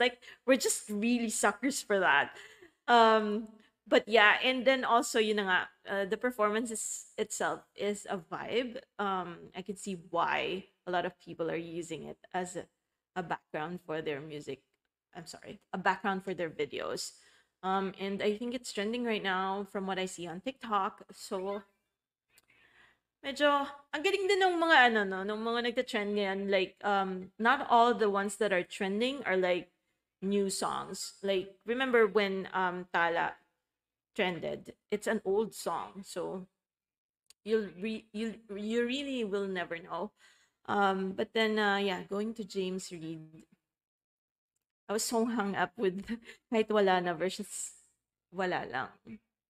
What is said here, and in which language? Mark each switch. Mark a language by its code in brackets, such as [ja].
[en] Like we're just really suckers for that. But yeah, and then also [tl] yun na nga, [en] the performance itself is a vibe. I can see why a lot of people are using it as a background for their music. I'm sorry, a background for their videos. And I think it's trending right now from what I see on TikTok. [tl] So medyo ang galing din ng mga ano no, ng mga nagta-trend ngayon. [en] Like not all the ones that are trending are like new songs. Like remember when Tala trended? It's an old song, so you really will never know. But then yeah, going to James Reid, I was so hung up with [tl] kahit wala na versus wala lang.